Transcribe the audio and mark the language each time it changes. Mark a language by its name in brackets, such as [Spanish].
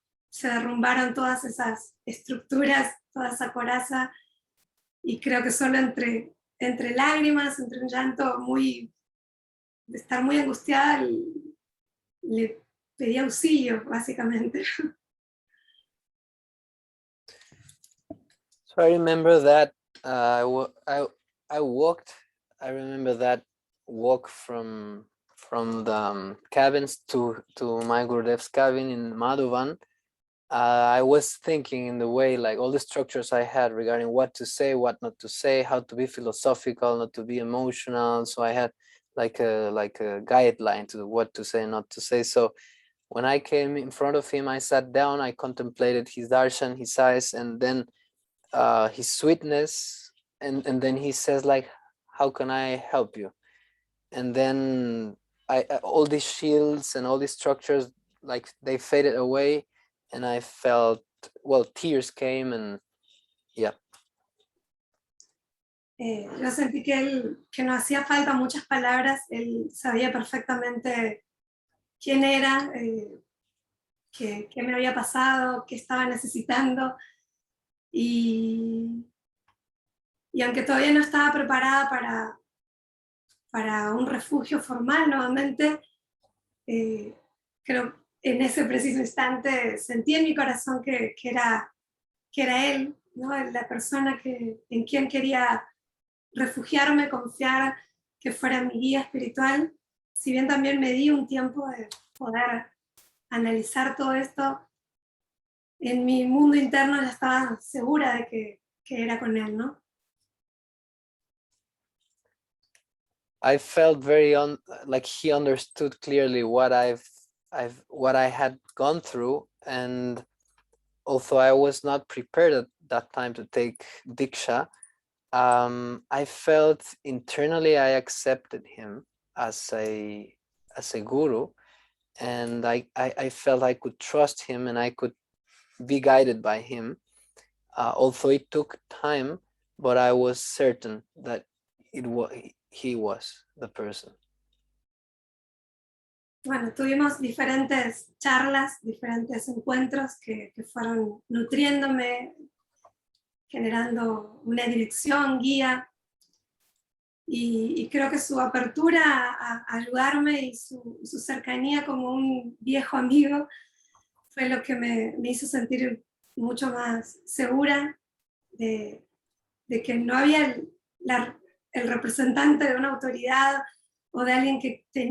[Spanish] se derrumbaron todas esas estructuras, toda esa coraza, y creo que solo entre lágrimas, entre un llanto de estar muy angustiada, le pedí auxilio, básicamente. [English] So I remember that I walked. I remember that walk from the cabins to my Gurudev's cabin in Madhuban. I was thinking in the way, like all the structures I had regarding what to say, what not to say, how to be philosophical, not to be emotional. So I had like a guideline to what to say, not to say. So when I came in front of him, I sat down, I contemplated his darshan, his eyes, and then his sweetness, and then he says, like, how can I help you? And then I all these shields and all these structures, like, they faded away, and I felt, well, tears came, and yeah. [Spanish] Yo sentí que no hacía falta muchas palabras, él sabía perfectamente quién era, qué me había pasado, qué estaba necesitando, y aunque todavía no estaba preparada para un refugio formal nuevamente, creo en ese preciso instante sentí en mi corazón que era él, ¿no? La persona en quien quería refugiarme, confiar, que fuera mi guía espiritual. Si bien también me di un tiempo de poder analizar todo esto, en mi mundo interno ya estaba segura de que era con él, ¿no? [English] I felt very like he understood clearly what what I had gone through, and although I was not prepared at that time to take Diksha, I felt internally I accepted him as a guru, and I felt I could trust him and I could be guided by him. Although it took time, but I was certain that he was the person. [Spanish] Bueno, tuvimos diferentes charlas, diferentes encuentros que fueron nutriéndome, generando una dirección, guía, y creo que su apertura a ayudarme y su cercanía como un viejo amigo fue lo que me hizo sentir mucho más segura de que no había el representante de una autoridad o de alguien que